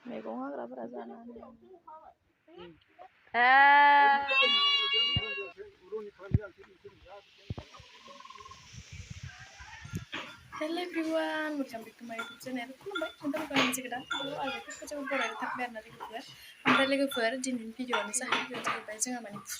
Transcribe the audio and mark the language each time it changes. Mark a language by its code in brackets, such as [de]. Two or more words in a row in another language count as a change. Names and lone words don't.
[brx] मैगं हाग्राफोरा जानानै [en] Hello everyone, welcome back to my YouTube channel. [brx] खुलुमबाय नोंथांमोनखौ मोनसे गोदान भिडिअ आरो बेफोरखौ जों बरायनो थाखाय आरोना लोगोफोर ओमफ्राय लोगोफोर दिनैनि भिडिअआनो जाहैबाय जोंहा माने फुजा